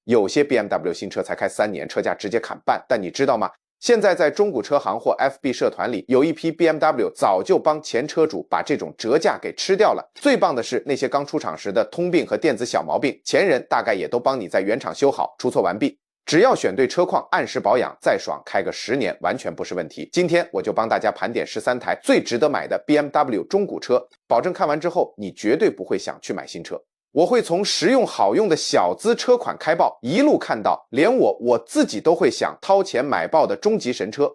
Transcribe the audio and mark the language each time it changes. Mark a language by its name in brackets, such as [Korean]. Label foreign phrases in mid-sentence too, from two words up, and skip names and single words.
[Chinese] 些 BMW 新車才開3年，車價直接砍半。但你知道吗？现在在中古車行或 FB 社团里，有一批 BMW 早就帮前车主把这种折价给吃掉了。最棒的是，那些刚出厂时的通病和电子小毛病，前人大概也都帮你在原厂修好，出错完毕。只要选对车况，按时保养，再爽開個10年，完全不是問題。今天我就幫大家盤點13台最值得買的 BMW 中古車，保證看完之後你絕對不會想去買新車。我會從實用好用的小資車款開爆，一路看到連我自己都會想掏錢買爆的終極神車。